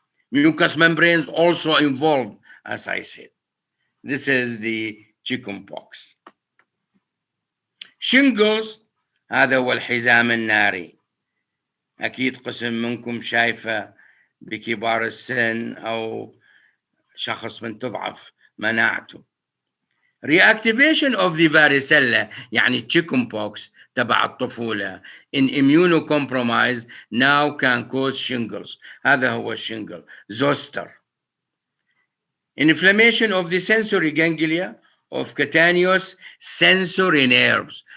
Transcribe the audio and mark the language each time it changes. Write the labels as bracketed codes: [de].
[en] Mucous membranes also involved, as I said. This is the chickenpox. [ar] Shingles, هذا هو الحزام الناري. أكيد قسم منكم شايفة بكبار السن أو شخص من تضعف مناعته. [en] Reactivation of the varicella, [ar] يعني chickenpox تبع الطفولة [en] in immunocompromised now can cause shingles. [ar] هذا هو الشنجل. Zoster. [en] Inflammation of the sensory ganglia of cutaneous sensory nerves.